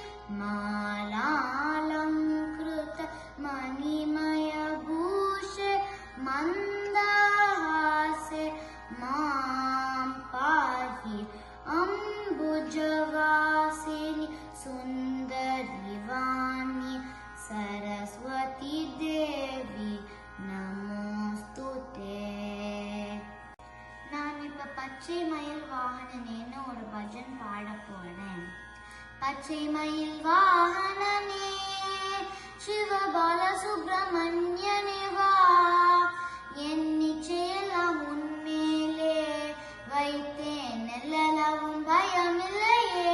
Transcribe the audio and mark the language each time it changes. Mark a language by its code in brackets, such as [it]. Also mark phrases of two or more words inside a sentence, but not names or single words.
[sa] मालालंकृत मणिमय भूषे मंदासे मां पाहि. अम्बुजवासिनी सुंदरी वाणी सरस्वती देवी நமோஸ்துதே. [ta] நான் இப்ப பச்சை மயில் வாகனனேன்னு ஒரு பஜன் பாட போறேன். பச்சை மயில் வாகனனே சிவபால சுப்பிரமணியனே வா, என் நிச்சயெல்லாம் உன்மேலே வைத்தேன், எல்லளவும் பயமில்லையே.